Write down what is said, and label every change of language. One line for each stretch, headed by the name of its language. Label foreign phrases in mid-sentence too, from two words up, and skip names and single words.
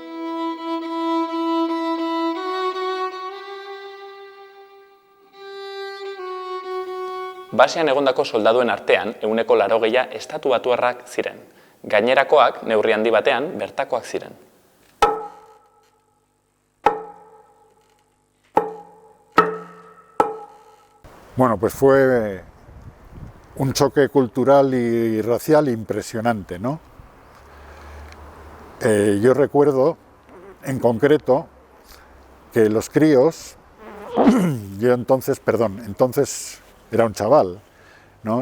Basque: Basean egondako soldaduen artean, 80% estatubatuarrak ziren. Gainerakoak, neurri handi batean, bertakoak ziren.
Spanish: Bueno, pues fue un choque cultural y racial impresionante, ¿no? Yo recuerdo, en concreto, que los críos, entonces era un chaval, ¿no?